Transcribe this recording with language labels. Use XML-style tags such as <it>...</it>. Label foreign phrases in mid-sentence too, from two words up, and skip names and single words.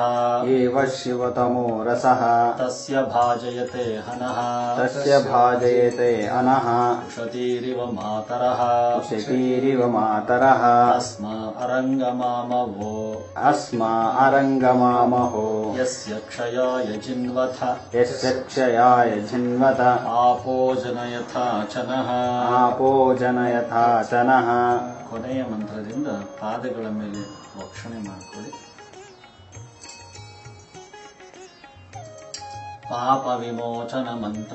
<sa>ಏವ ಶಿವತಮೋ ರಸಃ ತಸ್ಯ ಭಾಜಯತೆ ಹನಃ ತಸ್ಯ ಭಾಜಯತೆ ಅನಃ ಉಷತೀರಿವ ಮಾತರಃ ಉಷತೀರಿವ ಮಾತರಃ ಅರಂಗಮಾಮವೋ ಅಸ್ಮಾ ಅರಂಗಮಾಮಹೋ ಯಸ್ಯ ಕ್ಷಯಾಯ ಜಿನ್ವಥ ಯಸ್ಯ ಕ್ಷಯಾಯ ಜಿನ್ವತ ಆಪೋ ಜನಯಥಾ ಚನಃ ಆಪೋ ಜನಯಥಾ ಚನಃ.</sa> <kn>ಕೊನೆಯ ಮಂತ್ರದಿಂದ ಪಾದಗಳ ಮೇಲೆ ವಕ್ಷಣೆ ಮಾಡಿಕೊಳ್ಳಿ. ಪಾಪ ವಿಮೋಚನ ಮಂತ್ರ.</kn>